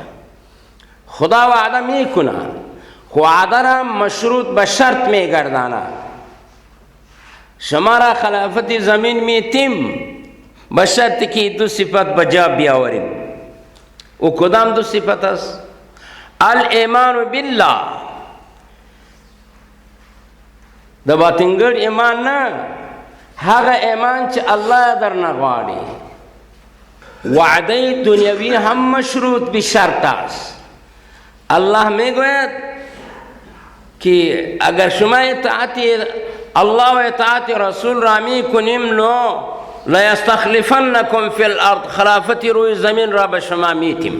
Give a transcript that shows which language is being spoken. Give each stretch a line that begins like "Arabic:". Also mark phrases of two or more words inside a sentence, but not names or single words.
Persian: خدا وعده می کند، وعده را مشروط به شرط می گرداند. شما را خلافت زمین می تیم به شرطی که دو صفت بجا بیاورید. او کدام دو صفت است؟
Arabic: الایمان بالله،
Pashto: د باطنګر ایمان نه، هغه ایمان چې الله در نغواړي.
Persian: وعده دنیوی هم مشروط به شرط است. الله میگوید که اگر شما اطاعت الله و اطاعت رسول را میکنیم نو
Arabic: لیستخلفنکم فی الارض،
Persian: خلافت روی زمین را به شما میتیم.